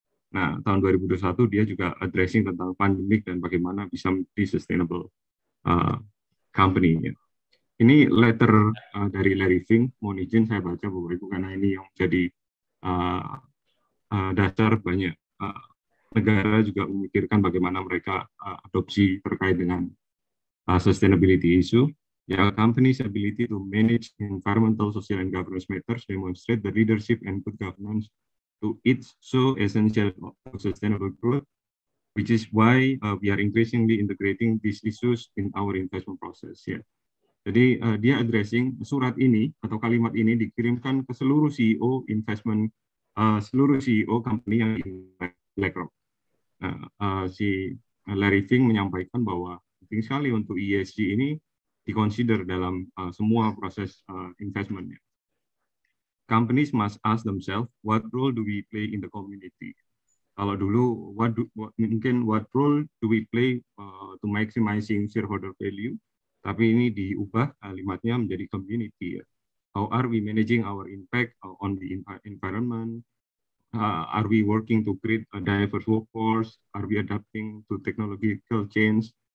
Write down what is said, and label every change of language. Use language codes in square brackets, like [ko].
[id] Nah, tahun 2021 dia juga addressing tentang pandemic dan bagaimana bisa menjadi [en] sustainable company, [id] ya. Ini letter dari Larry Fink, mohon izin saya baca Bapak Ibu, karena ini yang menjadi dasar banyak negara juga memikirkan bagaimana mereka adopsi terkait dengan sustainability issue. [en] Ya, company's ability to manage environmental, social, and governance matters demonstrate the leadership and good governance to its so essential for sustainable growth, which is why we are increasingly integrating these issues in our investment process. [id] Ya. Jadi dia addressing surat ini atau kalimat ini dikirimkan ke seluruh CEO investment, seluruh CEO company yang di BlackRock. Si Larry Fink menyampaikan bahwa penting sekali untuk ESG ini diconsider dalam semua proses investment. [en] Companies must ask themselves, what role do we play in the community? [id] Kalau dulu, [en] what role do we play to maximizing shareholder value? [id] Tapi ini diubah kalimatnya menjadi community. [en] How are we managing our impact on the environment? Are we working to create a diverse workforce? Are we adapting to technological change?